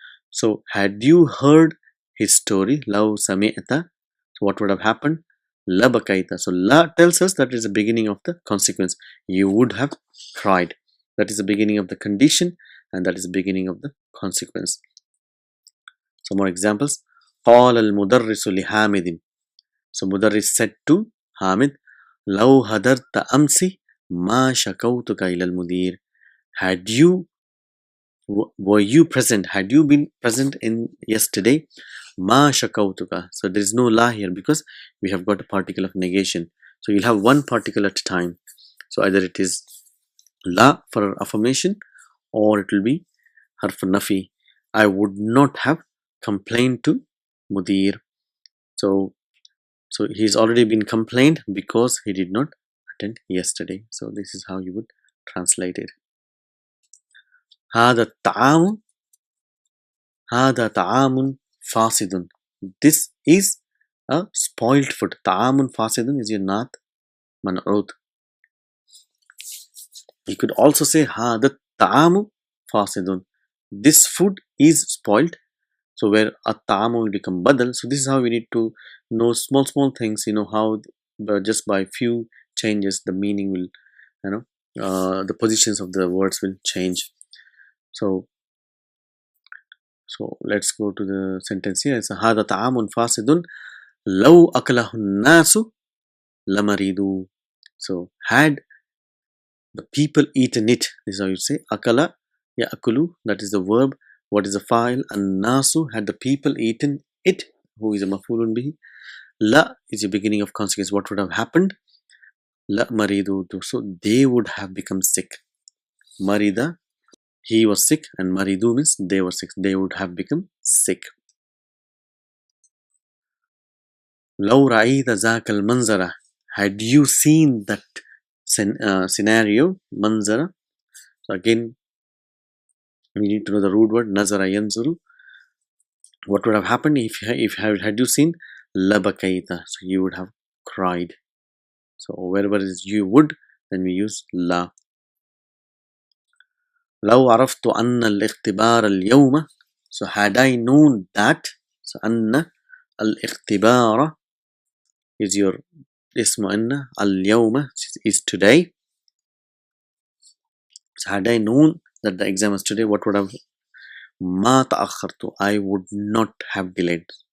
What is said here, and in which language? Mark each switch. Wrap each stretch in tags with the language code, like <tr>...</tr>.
<en>So had you heard his story,</en> <ar>لو سمعت,</ar> <en>so what would have happened? Labakaita. So la tells us that is the beginning of the consequence. You would have cried. That is the beginning of the condition, and that is the beginning of the consequence. Some more examples.</en> <ar>قال المدرس لحامد.</ar> <en>So Mudarris said to Hamid,</en> <ar>لو هدرت أمس ما شكوتك إلى المدير.</ar> <en>Had you were you present? Had you been present in yesterday? Ma shakautuka. So there is no la here because we have got a particle of negation. So you'll have one particle at a time. So either it is la for affirmation or it will be harf nafi. I would not have complained to mudir. So he's already been complained because he did not attend yesterday. So this is how you would translate it.</en> <ar>هذا الطعام هذا طعام فاسد.</ar> <en>This is a spoiled food. طعام فاسد is your naat man'ud. You could also say</en> <ar>هذا الطعام فاسد.</ar> <en>This food is spoiled. So where at-ta'am will become badal. So this is how we need to know small things. You know how just by few changes the meaning will, the positions of the words will change. So let's go to the sentence here. It's</en> <ar>هذا طعام فاسد لو أكله الناس لمرضوا.</ar> <en>So had the people eaten it, this is how you say akala ya'kulu, that is the verb. What is the file? An-nasu, had the people eaten it, who is a maf'ulun bihi. La is the beginning of consequence. What would have happened? La maridu, so they would have become sick. Marida, he was sick, and maridu means they were sick. They would have become sick.</en> <ar>Law ra'ayta zaka al-manzara,</ar> <en>had you seen that scenario, manzara. So again, we need to know the root word, nazara yanzuru. What would have happened if had you seen labakaita? So you would have cried. So wherever is you would, then we use la.</en> <ar>لو عرفت أن الاختبار اليوم.</ar> <en>So had I known that, so أن الاختبار is your اسم أن اليوم is today. So had I known that the exam is today, what would have?</en> <ar>ما تأخرت,</ar> <en>I would not have delayed.</en>